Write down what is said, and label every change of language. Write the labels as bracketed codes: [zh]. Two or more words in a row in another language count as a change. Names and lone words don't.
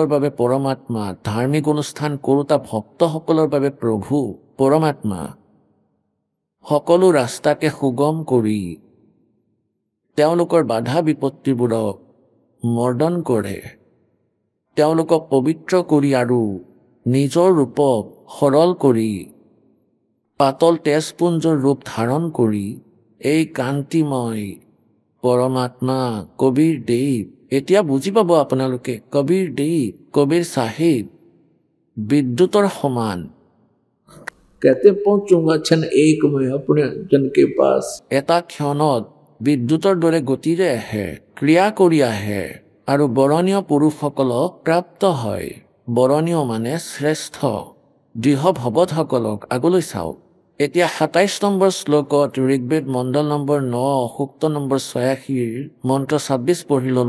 [as] বাবে পৰমাত্মা, ধাৰ্মিক অনুষ্ঠান কৰোতা ভক্তসকলৰ বাবে প্ৰভু পৰমাত্মা, সকলো ৰাস্তাকে সুগম কৰি তেওঁলোকৰ বাধা বিপত্তিবোৰক মৰ্দন কৰে, তেওঁলোকক পবিত্ৰ কৰি আৰু নিজৰ ৰূপক সৰল কৰি পাতল তেজপুঞ্জৰ ৰূপ ধাৰণ কৰি এই কান্তিময় পৰমাত্মা কবিৰ দেৱ। এতিয়া বুজি পাব আপোনালোকে, কবিৰ দেৱ, কবিৰ চাহেব বিদ্যুতৰ সমান। [hi] कहते पहुंचूंगा क्षण एक में अपने जन के पास। [as] এটা ক্ষণত বিদ্যুতৰ দৰে গতিৰে আহে, ক্ৰিয়া কৰি আহে আৰু বৰণীয় পুৰুষসকলক প্ৰাপ্ত হয়। বৰণীয় মানে শ্ৰেষ্ঠ। দৃঢ় ভগতসকলক আগলৈ চাওক। এতিয়া ২৭ নম্বৰ শ্লোকত ঋগ্বেদ মণ্ডল নম্বৰ ৯ সূক্ত নম্বৰ ৮৬ মন্ত্ৰ ২৬ পঢ়ি ল'লো।